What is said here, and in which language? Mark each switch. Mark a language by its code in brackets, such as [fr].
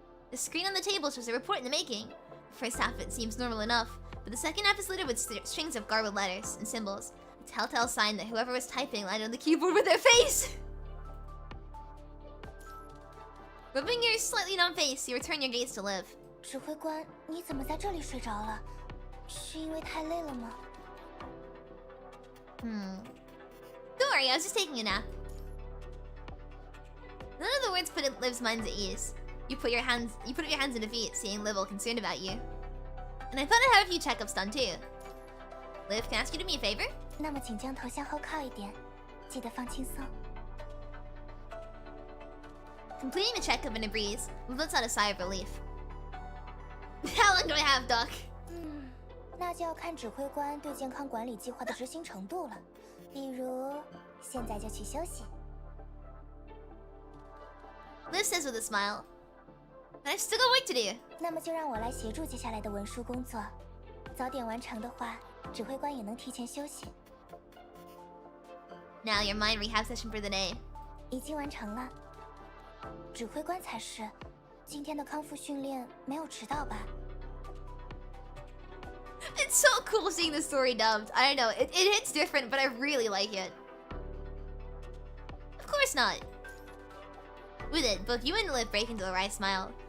[en] The screen on the table shows a report in the making. The first half of it seems normal enough, but the second half is littered with strings of garbled letters and symbols. A telltale sign that whoever was typing landed on the keyboard with their face! Rubbing your slightly numb face, you return your gaze to Liv. [zh] 指挥官，你怎么在这里睡着了？是因为太累了吗？ [en] Don't worry, I was just taking a nap. None of the words put Liv's mind at ease. You put up your hands in defeat, seeing Liv all concerned about you. And I thought I'd have a few checkups done too. Liv, can I ask you to do me a favor? [zh] 那么请将头向后靠一点，记得放轻松。 [en] Completing the checkup in a breeze, Liv lets out a sigh of relief. How long do I have, Doc? [zh] 那就要看指挥官对健康管理计划的执行程度了。比如，现在就去休息。 [en] Liv says with a smile, "But I've still got work to do." [zh] 那么就让我来协助接下来的文书工作。早点完成的话，指挥官也能提前休息。 [en] Now your mind rehab session for the day. [zh] 已经完成了。指挥官才是。今天的康复训练没有迟到吧？ [en] It's so cool seeing the story dubbed. I don't know, it hits different, but I really like it. Of course not. With it, both you and Liv break into a wry smile.